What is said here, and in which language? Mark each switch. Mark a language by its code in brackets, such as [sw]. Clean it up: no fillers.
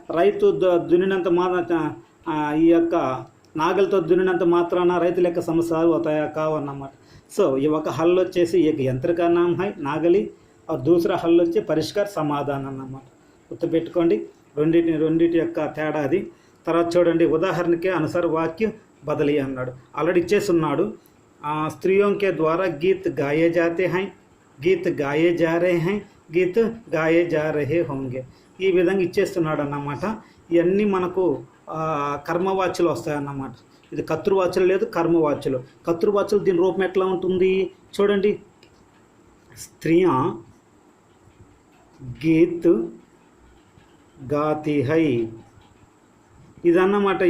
[te] రైతు దున్నినంత ఈ యొక్క నాగలితో దున్నినంత మాత్రాన రైతుల యొక్క సమస్యలు అవుతాయా? కావు అన్నమాట. సో ఈ ఒక హల్ వచ్చేసి [hi] एक यंत्र का नाम है [te] నాగలి, [hi] और दूसरा हल [te] వచ్చి పరిష్కార సమాధానం అన్నమాట. గుర్తుపెట్టుకోండి రెండింటి యొక్క తేడా అది. తర్వాత చూడండి, ఉదాహరణకి అనుసార వాక్య బదలి అన్నాడు, ఆల్రెడీ ఇచ్చేస్తున్నాడు. [hi] స్త్రీయోं के द्वारा गीत गाए जाते हैं, गीत गाए जा रहे हैं, गीत गाए जा रहे होंगे. [te] ఈ విధంగా ఇచ్చేస్తున్నాడు అన్నమాట. ఇవన్నీ మనకు కర్మవాచ్యలు వస్తాయన్నమాట. ఇది కర్తృవాచ్యలు లేదు, కర్మవాచ్యలు. కర్తృవాచ్యలు దీని రూపం ఎట్లా ఉంటుంది చూడండి. [hi] స్త్రీయా గీత్ గాతి హై, [te] ఇదన్నమాట.